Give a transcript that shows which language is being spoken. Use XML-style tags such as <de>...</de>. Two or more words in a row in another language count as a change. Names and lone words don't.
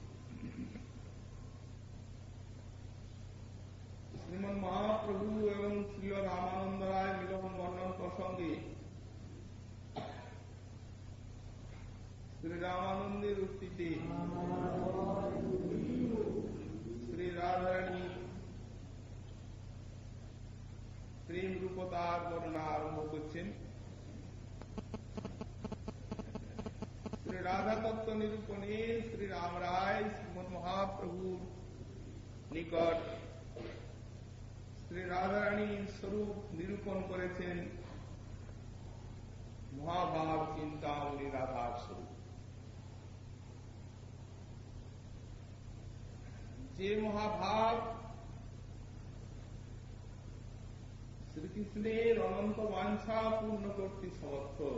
<bn>শ্রীমন মহাপ্রভু এবং শ্রী রামানন্দ রায় মিলন বর্ণন প্রসঙ্গে শ্রী রামানন্দী উক্তিতে শ্রী রাধারানী প্রেম রূপতার বর্ণনা আরম্ভ करছেন। শ্রী রাধা তত্ত্ব নিরূপণে শ্রী রাম রায় শ্রীমদ মহাপ্রভুর নিকট শ্রী রাধারানীর স্বরূপ নিরূপণ করেছেন। মহাভাব চিন্তামণি রাধার স্বরূপ, যে মহাভাব শ্রীকৃষ্ণের অনন্ত বাঞ্ছা পূর্ণ করতে সমর্থ,</bn>